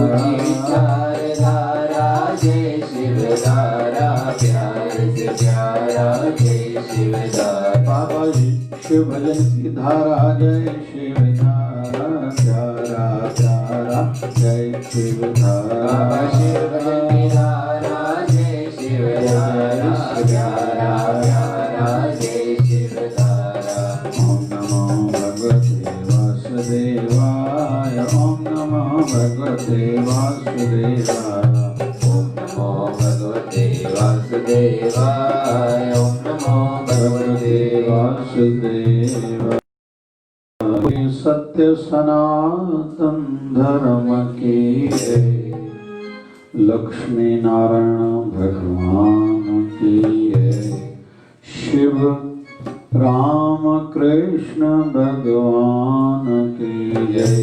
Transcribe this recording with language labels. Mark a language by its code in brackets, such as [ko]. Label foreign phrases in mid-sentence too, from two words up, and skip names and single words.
[hi] विचार धारा जय शिवधारा प्यार से प्यारा जय शिवधारा। बाबा शिव भजन की धारा जय शिवधारा प्यारा प्यारा जय शिवधारा। बाबा शिव भजन की धारा जय शिवधारा प्यारा प्यारा जय शिवधारा। [sa] ओम नमो भगवते वासुदेवाय। ओम नमो भगवते वासुदेवाय। ओम नमो भगवते वासुदेवाय। ओम नमो भगवते वासुदेवाय। [hi] सत्य सनातन धर्म की लक्ष्मी नारायण भगवान की शिव राम कृष्ण भगवान की जय।